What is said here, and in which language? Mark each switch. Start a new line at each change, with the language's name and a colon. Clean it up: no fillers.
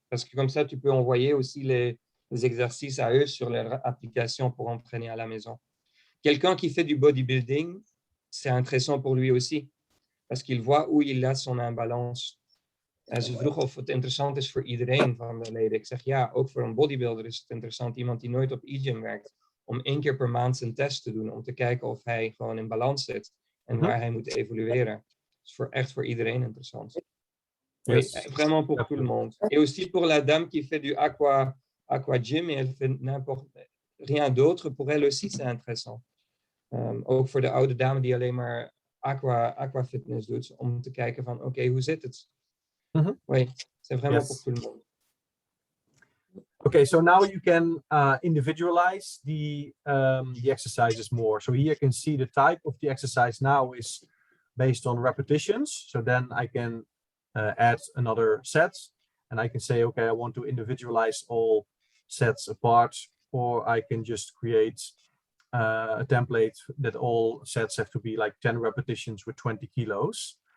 French: Parce que comme ça, tu peux envoyer aussi les exercices à eux sur leur application pour entraîner à la maison. Quelqu'un qui fait du bodybuilding, c'est intéressant pour lui aussi, parce qu'il voit où il a son imbalance.
Dutch: Ze vroeg of het interessant is voor iedereen van de leden. Ik zeg ja, ook voor een bodybuilder is het interessant. Iemand die nooit op EGYM werkt, om 1 keer per maand zijn test te doen, om te kijken of hij gewoon in balans zit en waar hij moet evolueren. Dat is echt voor iedereen interessant.
French: Oui, vraiment pour tout le monde. Et aussi pour la dame qui fait du aqua gym et elle fait rien d'autre, pour elle aussi c'est intéressant.
Dutch: Ook voor de oude dame die alleen maar aqua fitness doet, om te kijken van oké, hoe zit het?
French: Oui, c'est vraiment pour tout le monde.
English: Okay, so now you can individualize the exercises more. So here you can see the type of the exercise now is based on repetitions. So then I can add another set and I can say, okay, I want to individualize all sets apart, or I can just create a template that all sets have to be like 10 repetitions with 20 kilos.